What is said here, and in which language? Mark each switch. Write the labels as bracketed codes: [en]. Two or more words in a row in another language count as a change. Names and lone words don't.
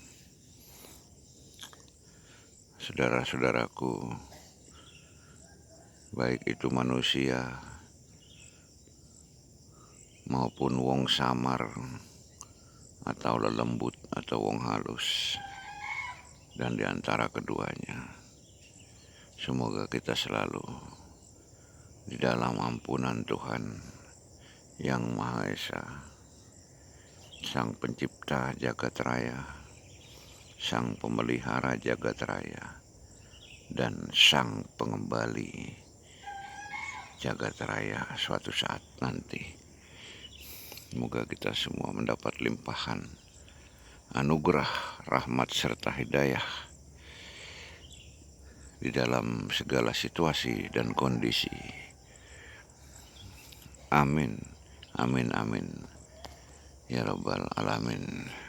[id] Saudara-saudaraku, baik itu manusia maupun [jv] wong samar [id] atau lelembut atau [jv] wong halus, [id] dan di antara keduanya, semoga kita selalu di dalam ampunan Tuhan Yang Maha Esa, Sang Pencipta Jagat Raya, Sang Pemelihara Jagat Raya, dan Sang Pengembali Jagat Raya suatu saat nanti. Semoga kita semua mendapat limpahan anugerah, rahmat, serta hidayah di dalam segala situasi dan kondisi. [ar] آمين، آمين، آمين، يا رب العالمين.